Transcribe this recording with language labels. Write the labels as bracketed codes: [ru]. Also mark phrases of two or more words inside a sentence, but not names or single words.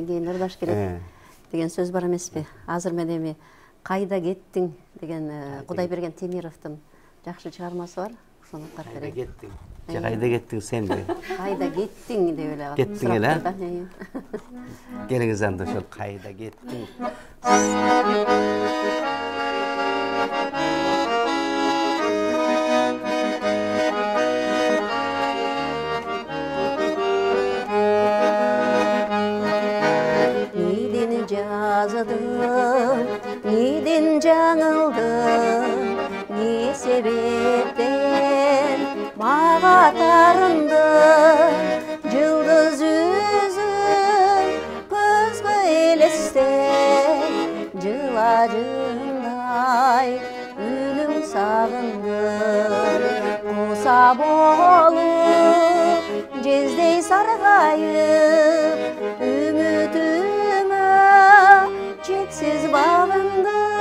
[ky] Келгенден кийин ырдаш керек деген сөз бар эмеспи? Азыр мен эми Кайда кеттиң деген Кудайберген Темировдун жакшы чыгармасы бар. Ошону уктап Кайда берейин. кеттиң? Же кайда кеттиң сенби? Кайда кеттиң деп эле. Кеттиң эле? Келиңиз анда ошол кайда кеттиң? Неден жаздым, неден жаңылдым, не себептен мага тарынды, жылдыз жүзүң көзгө элестен, жылажыңдай үнүң сагынды, куса болуп жездей саргайып, үмүтүмө чексиз багынды.